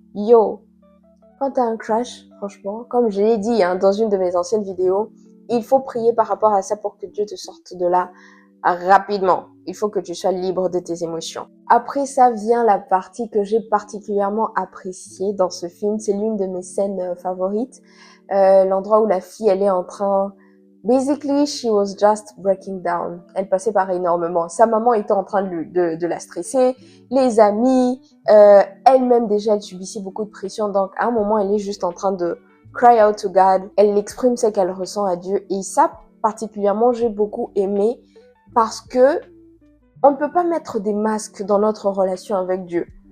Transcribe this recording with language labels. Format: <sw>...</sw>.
<fr>Yo, quand tu as un crush, franchement, comme je l'ai dit dans une de mes anciennes vidéos, il faut prier par rapport à ça pour que Dieu te sorte de là rapidement. Il faut que tu sois libre de tes émotions. Après ça vient la partie que j'ai particulièrement appréciée dans ce film. C'est l'une de mes scènes favorites. L'endroit où la fille, elle est en train...</fr> <en>Basically, she was just breaking down.</en> <fr>Elle passait par énormément. Sa maman était en train de la stresser. Les amis, elle-même déjà, elle subissait beaucoup de pression. Donc, à un moment, elle est juste en train de</fr> <en>cry out to God.</en> <fr>Elle exprime ce qu'elle ressent à Dieu. Et ça, particulièrement, j'ai beaucoup aimé parce que on ne peut pas mettre des masques dans notre relation avec Dieu.</fr>